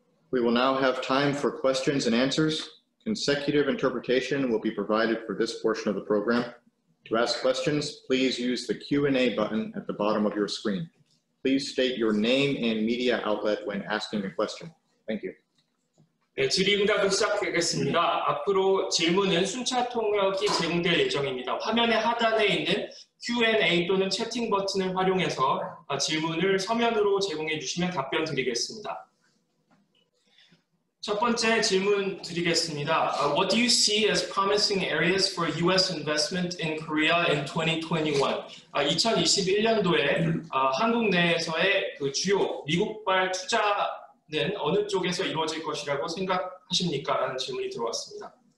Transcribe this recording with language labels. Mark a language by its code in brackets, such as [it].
[en] We will now have time for questions and answers. Consecutive interpretation will be provided for this portion of the program. To ask questions, please use the Q&A button at the bottom of your screen. Please state your name and media outlet when asking a question. Thank you. [ko] 네, 질의응답을 시작하겠습니다. 앞으로 질문은 순차 통역이 제공될 예정입니다. 화면의 하단에 있는 Q&A 또는 채팅 버튼을 활용해서 질문을 서면으로 제공해 주시면 답변 드리겠습니다. 첫 번째 질문 드리겠습니다. [en] What do you see as promising areas for U.S. investment in Korea in 2021? [ko] 2021년도에 한국 내에서의 그 주요 미국발 투자는 어느 쪽에서 이루어질 것이라고 생각하십니까? 라는 질문이 들어왔습니다.